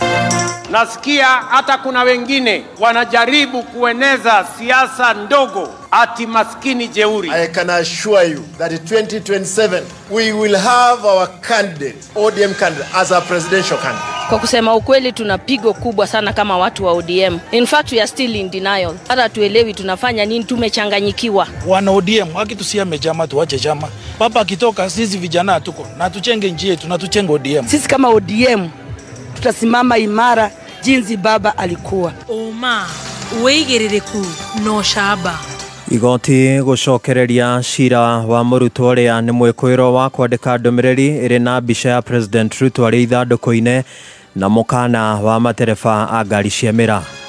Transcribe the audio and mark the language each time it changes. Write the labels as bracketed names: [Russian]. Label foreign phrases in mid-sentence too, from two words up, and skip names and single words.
[Swahili] Nasikia hata kuna wengine wanajaribu kueneza siasa ndogo ati maskini jeuri. [English] I can assure you that in 2027 we will have our candidate, ODM candidate, as a presidential candidate. [Swahili] Kwa kusema ukweli tuna pigo kubwa sana kama watu wa ODM. [English] In fact we are still in denial. [Swahili] Hata tuelewi tunafanya nini, tumechanganyikiwa. Wana ODM wakitusiame chama tuache chama. Papa akitoka sisi vijana tuko na tuchenge nchi yetu na tuchenge ODM. Sisi kama ODM tutasimama imara jinsi baba alikuwa. [Kikuyu] Oma uigiririku no shaba. Igoti gucokereria cira wa mũrutwo ũrĩa nĩ mwĩkũĩro wa kwandĩka ndũmĩrĩri ĩrĩ na mbica ya President Ruto arĩ ithandũkũ-inĩ na mũkana wa matereba a ngari cia mĩra.